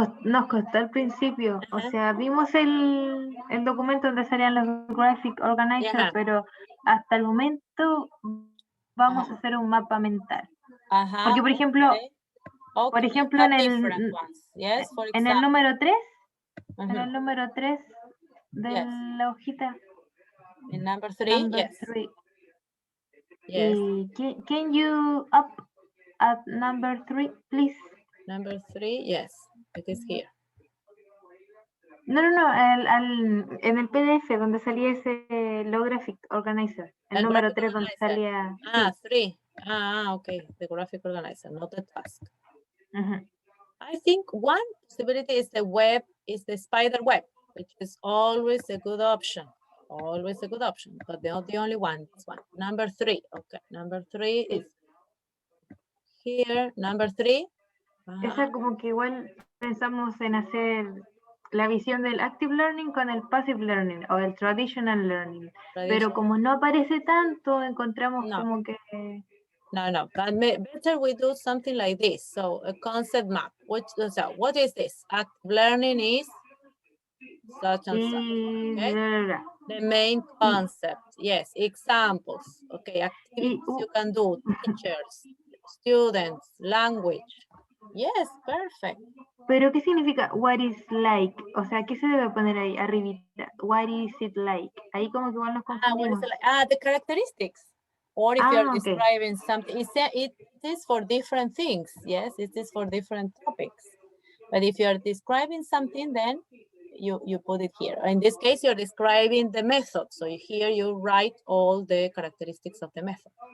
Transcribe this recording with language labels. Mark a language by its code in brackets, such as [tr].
[es] Nos costó al principio, o sea, vimos el documento donde salían los graphic organizers, pero hasta el momento vamos a hacer un mapa mental. Porque, por ejemplo, en el número 3, en el número 3 de la hojita. [en] In number 3, yes. 3. Yes. Can you up at number 3, please? Number 3, yes, it is here. [es] No, en el PDF donde salía ese low graphic organizer. El número 3 donde salía. [en] Ah, 3. Ah, okay. The graphic organizer, not the task. I think one possibility is the spider web, which is always a good option. Always a good option, but not the only one. This one. Number 3. Okay, number 3 is here. Number 3. [es] Esa como que igual pensamos en hacer la visión del active learning con el passive learning o el traditional learning. Pero como no aparece tanto, encontramos como que... [en] No, but better we do something like this. So a concept map. What is this? Active learning is such and such. Okay? The main concept. Yes, examples. Okay, activities you can do. Teachers, students, language. Yes, perfect. [es] Pero ¿qué significa [en] what is like? [es] O sea, ¿qué se debe poner ahí arribita? [en] What is it like? [es] Ahí como que igual nos confundimos. [en] The characteristics. Or if you're describing something, it is for different things. Yes, it is for different topics. But if you're describing something, then you put it here. In this case, you're describing the method. So here you write all the characteristics of the method.